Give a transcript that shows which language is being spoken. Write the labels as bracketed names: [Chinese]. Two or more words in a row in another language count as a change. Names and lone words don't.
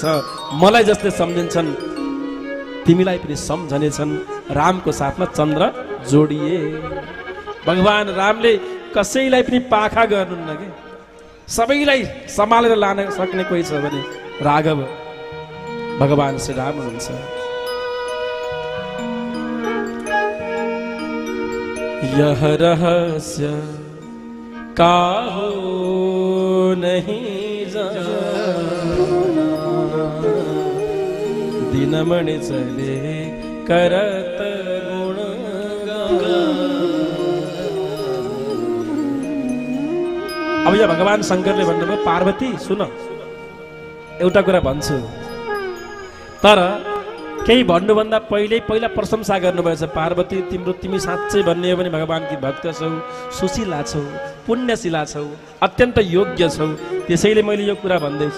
[Nepali] मलाई जसले सम्झिन्छन् तिमीलाई पनि सम्झनेछन्। रामको साथमा चन्द्र जोडिए। भगवान् रामले कसैलाई पनि पाखा गर्नुहुन्न कि, सबैलाई सम्हालेर लान सक्ने कोही छ भने राघव भगवान् श्री राम हुनुहुन्छ। [Hindi] यह रहस्य काहो नहीं जाना, दिनमणि चले करत गुणगान। [Nepali] अब यहाँ भगवान् शङ्करले भन्नुभयो, पार्वती सुन, एउटा कुरा भन्छु, तर केही भन्नुभन्दा पहिला प्रशंसा गर्नुभएछ। पार्वती तिमी साँच्चै भन्ने हो भने भगवान्की भक्त छौ, सुशीला छौ, पुण्यशीला छौ, अत्यन्त योग्य छौ, त्यसैले मैले यो कुरा भन्दैछु।